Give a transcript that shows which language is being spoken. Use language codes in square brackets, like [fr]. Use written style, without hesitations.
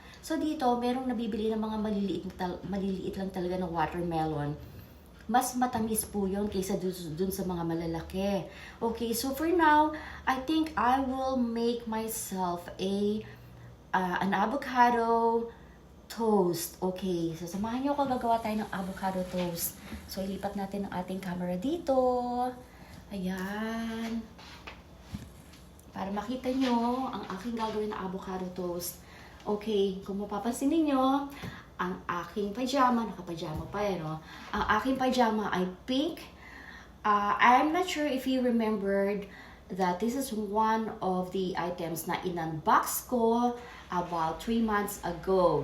[tl] So dito, merong nabibili ng mga maliliit lang talaga ng watermelon. Mas matamis po yun kaysa dun sa mga malalaki. [en] Okay, so for now, I think I will make myself an avocado toast. [tl] Okay, so samahan niyo ako, gagawa tayo ng avocado toast. So ilipat natin ang ating camera dito. Ayan. Para makita nyo ang aking gagawin na avocado toast. Okay, kung mapapansin niyo, ang aking pajama, naka-pajama pa no? Ang aking pajama ay pink. [en] I'm not sure if you remembered that this is one of the items [tl] na in-unbox ko [en] about 3 months ago.